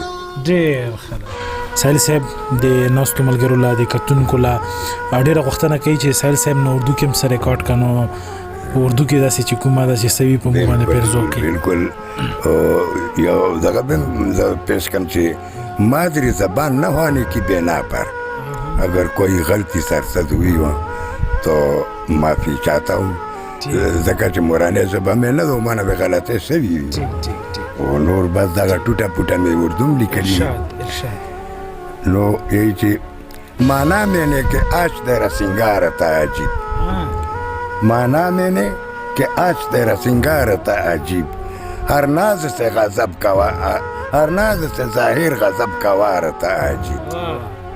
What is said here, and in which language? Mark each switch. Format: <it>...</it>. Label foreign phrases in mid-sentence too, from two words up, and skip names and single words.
<ps>ډېر ښه ده ساحل صاحب د ناستو ملګرو لا د کتونکو لا ډېره غوښتنه کوي چې ساحل صاحب نو اردو کې هم څه ریکارډ کړو اردو کې داسې چې کومه داسې سوي په مو باندې پیرزو کې بالکل یو دغه زه پیش کړم چې</ps> <ur>مادری زبان نہ ہونے کی بنا پر اگر کوئی غلطی سرزد ہوئی ہو تو معافی چاہتا ہوں</ur> <ps>ځکه چې مورانۍ ژبه مې نه ده ومنه به غلطۍ شوي وي او نور بس دغه ټوټه پوټه مې اردو هم لیکلي نو</ps> <ur>یہی چې مانا میں نے کہ آج تیرا سنگار تھا عجیب مانا میں نے کہ آج تیرا سنگار تھا عجیب ہر ناز سے غضب کا ہر ناز سے ظاہر غضب کا وار تھا عجیب</ur>